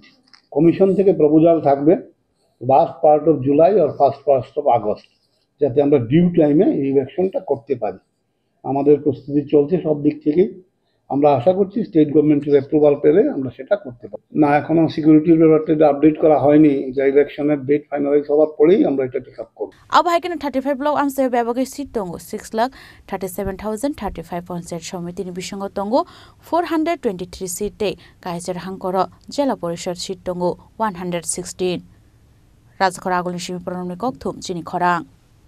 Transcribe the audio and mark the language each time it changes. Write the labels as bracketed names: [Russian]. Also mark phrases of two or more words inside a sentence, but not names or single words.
[Bangla] কমিশন থেকে প্রপোজাল থাকবে [English] last part of July [Bangla] আর [English] first part of August, [Bangla] যাতে আমরা [English] due time [Bangla] এই ইলেকশনটা করতে পারি। আমাদের প্রস্তুতি চলছে সব দিক থেকেই। আমরা আশা করছি [English] state government approval [Bangla] পেলে আমরা সেটা করতে পারি। না, এখনো সিকিউরিটির ব্যাপারটা আপডেট করা হয়নি, যে [English] election date finalize [Bangla] হওয়ার পরেই আমরা এটা [English] take up [Bangla] করব। [Kok Borok] अब हाइकेन 35 ब्लक आमसायाव बेबागै सीट दङ 6,37,035 पन्चायत समितिनि बिसंग दङ 423 सीटे कायजार हांकर जिल्ला परिषद सीट दङ 116 राजखरा आगोलनि सिमी प्रनमनि कक्थुम जिनि खरां।